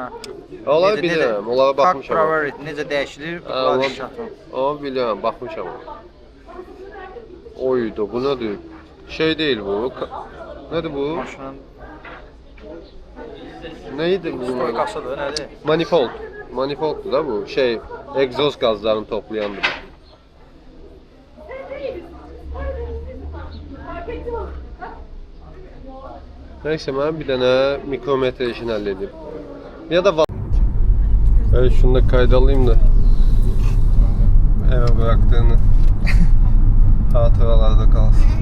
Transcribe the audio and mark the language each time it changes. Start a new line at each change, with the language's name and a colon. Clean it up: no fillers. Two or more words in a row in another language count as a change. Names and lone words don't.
Azerbaijani: Onları bilirəm, onlara baxmışam.
English: Park priority
Azerbaijani: necə dəyişilir? Kladiş, şaton. Onu bilirəm, baxmışam. Oydu, bu nədir? Şey deyil bu. Nədir bu? Maşının Neydi bu? stoykasıdır, nədir? Manifold. Manifolddur da bu. Şey, egzoz qazlarını toplayandır.
Turkish: Neyse ben bir tane mikrometre işini halledeyim. Ya da ben şunu da kayda alayım da eve bıraktığını hatıralarda kalsın.